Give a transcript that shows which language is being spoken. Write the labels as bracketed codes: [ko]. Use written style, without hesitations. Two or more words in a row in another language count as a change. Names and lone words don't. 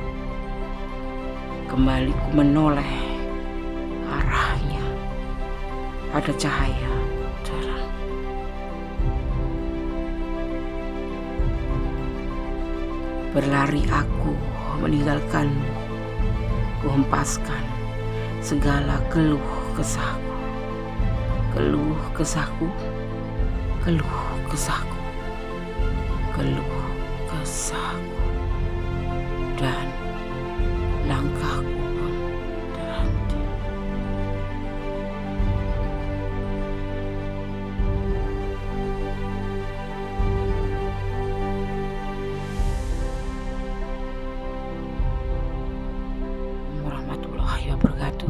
[id] Kembali ku menoleh arahnya. Ada cahaya terang. Berlari aku meninggalkanmu. Ku hempaskan segala keluh kesahku, keluh kesahku, keluh kesahku, keluh kesahku, dan langkahku pun terhenti. [ar] Warahmatullahi wabarakatuh.